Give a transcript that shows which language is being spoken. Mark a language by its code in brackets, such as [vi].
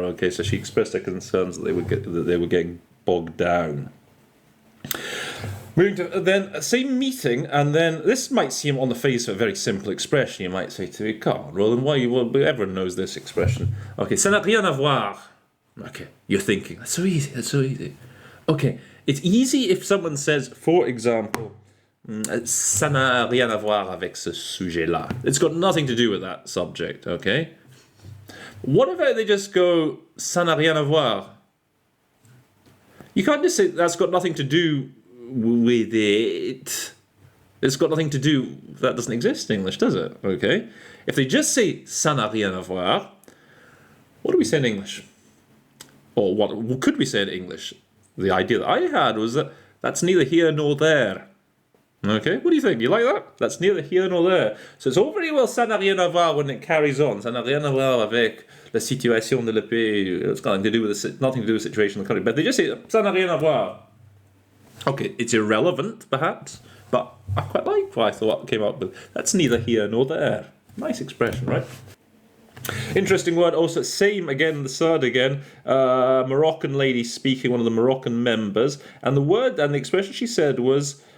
[en] Okay, so she expressed her concerns that they were getting bogged down. Moving to then same meeting, and then this might seem on the face of a very simple expression. You might say to me, "Come on, Roland, why everyone knows this expression?" Okay, [fr] ça n'a rien à voir. [en] Okay, you're thinking that's so easy. That's so easy. Okay, it's easy if someone says, for example, [fr] ça n'a rien à voir avec ce sujet-là. [en] It's got nothing to do with that subject, okay? What about they just go, [fr] ça n'a rien à voir? [en] You can't just say that's got nothing to do with it. It's got nothing to do, that doesn't exist in English, does it? Okay? If they just say, [fr] ça n'a rien à voir, [en] what do we say in English? Or what could we say in English? The idea that I had was that that's neither here nor there. Okay, what do you think? You like that? That's neither here nor there. So it's all very well [fr] ça n'a rien à voir [en] when it carries on. [fr] Ça n'a rien à voir avec la situation de le pays. [en] It's nothing to do with the situation in the country. But they just say [fr] ça n'a rien à voir. [en] Okay, it's irrelevant, perhaps, but I quite like what I thought came up with. That's neither here nor there. Nice expression, right? Interesting word. Also, same again, the third again. Moroccan lady speaking, one of the Moroccan members, and the word and the expression she said was.